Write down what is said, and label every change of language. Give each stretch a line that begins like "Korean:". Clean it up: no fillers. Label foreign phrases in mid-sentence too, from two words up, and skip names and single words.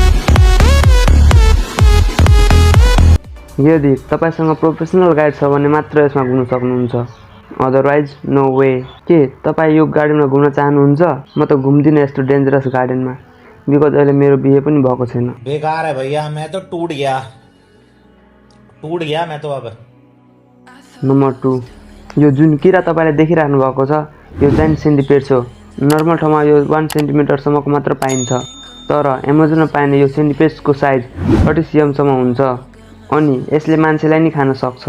Nepali: यदि तपाईसँग प्रोफेसनल गाइड छ भने मात्र यसमा घुम्न सक्नुहुन्छ,
English: otherwise no way.
Nepali: के तपाई यो गार्डनमा घुम्न चाहनुहुन्छ? म त घुम्दिन यस्तो डेन्जरस गार्डनमा बिकज अहिले मेरो बिहे पनि भएको छैन।
Hindi: बेकार है भैया, मैं तो टूट गया मैं तो अब।
Nepali: नम्बर 2, यो जुन किरा तपाईले देखिराख्नु भएको छ यो
English: giant centipede
Nepali: हो। नर्मल ठाउँमा यो 1 सेन्टिमिटर सम्मको मात्र पाइन्छ, तर अमेजनमा पाइने यो सेन्टिपेडको साइज 30 cm सम्म हुन्छ अनि यसले मान्छेलाई नि खान सक्छ।